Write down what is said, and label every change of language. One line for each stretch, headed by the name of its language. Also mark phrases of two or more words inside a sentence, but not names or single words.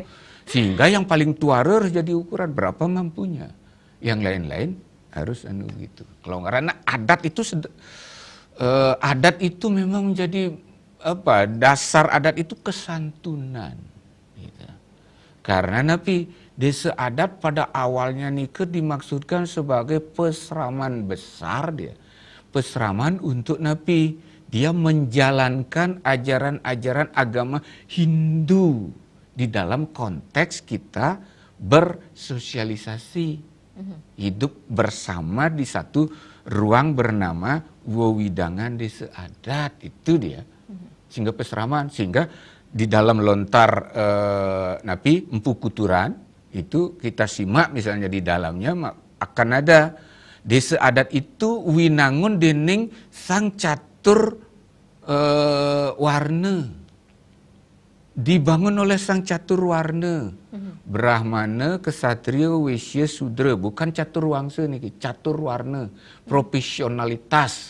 Indonesian: Sehingga yang paling tuara harus jadi ukuran berapa mampunya, yang lain-lain harus gitu. Kalau karena adat itu adat itu memang menjadi dasar adat itu kesantunan gitu. Karena napi desa adat pada awalnya nika dimaksudkan sebagai peseraman besar dia. Peseraman untuk napi dia menjalankan ajaran-ajaran agama Hindu di dalam konteks kita bersosialisasi. Hidup bersama di satu ruang bernama wewidangan desa adat itu dia. Sehingga peseraman, sehingga di dalam lontar napi empu kuturan itu kita simak misalnya di dalamnya akan ada desa adat itu
Balinese: winangun dening
Indonesian: sang catur warna. Dibangun oleh sang catur warna. Brahmana, Kesatria, Waisya, Sudra, bukan catur wangsa nih, catur warna, profesionalitas.